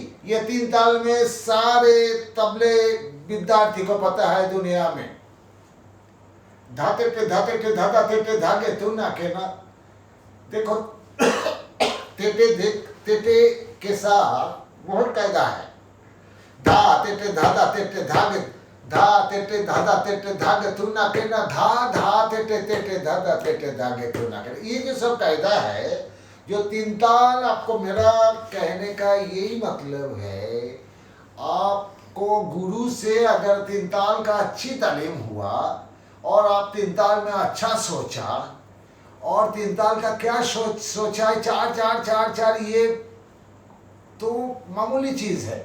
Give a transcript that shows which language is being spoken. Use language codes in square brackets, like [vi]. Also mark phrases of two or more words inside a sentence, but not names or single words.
[hi] ये 3 ताल में सारे तबले विद्यार्थी को पता है दुनिया में। धाते टे धागे तू ना के ना। देखो, तेटे के साथ बहुत कायदा है। धा तेटे धादा तेटे धागे, धा तेटे धादा तेटे धागे तू ना के ना, धा तेटे तेटे धादा तेटे धागे तू ना के। ये जो सब कायदा है, जो 3 ताल, आपको मेरा कहने का यही मतलब है, आपको गुरु से अगर 3 ताल का अच्छी तालीम हुआ और आप 3 ताल में अच्छा सोचा, और 3 ताल का क्या सोचा है, 4-4-4-4, ये तो मामूली चीज है।